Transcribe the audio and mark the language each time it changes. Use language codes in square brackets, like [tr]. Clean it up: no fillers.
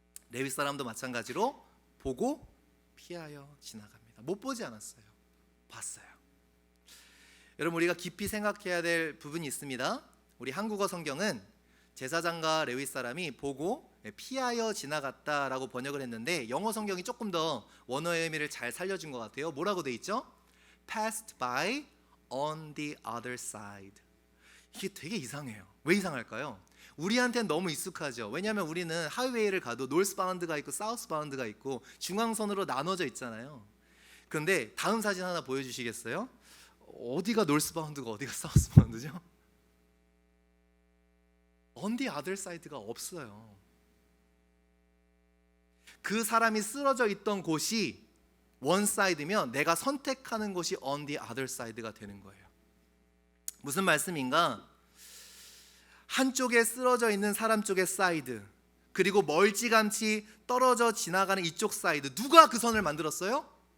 [ko] 레위 사람도 마찬가지로 보고 피하여 지나갑니다. 못 보지 않았어요. 봤어요. 여러분, 우리가 깊이 생각해야 될 부분이 있습니다. 우리 한국어 성경은 제사장과 레위 사람이 보고 피하여 지나갔다라고 번역을 했는데, 영어 성경이 조금 더 원어의 의미를 잘 살려준 것 같아요. 뭐라고 돼 있죠? [en] Passed by on the other side. [ko] 이게 되게 이상해요. 왜 이상할까요? 우리한테는 너무 익숙하죠. 왜냐하면 우리는 하이웨이를 가도 노스바운드가 있고 사우스바운드가 있고 중앙선으로 나눠져 있잖아요. 그런데 다음 사진 하나 보여주시겠어요? 어디가 노스바운드가 어디가 사우스바운드죠? on the other side가 없어요. 그 사람이 쓰러져 있던 곳이 one side면 내가 선택하는 곳이 on the other side가 되는 거예요. 무슨 말씀인가? 한쪽에 쓰러져 있는 사람 쪽의 사이드, 그리고 멀찌감치 떨어져 지나가는 이쪽 사이드, 누가 그 선을 만들었어요?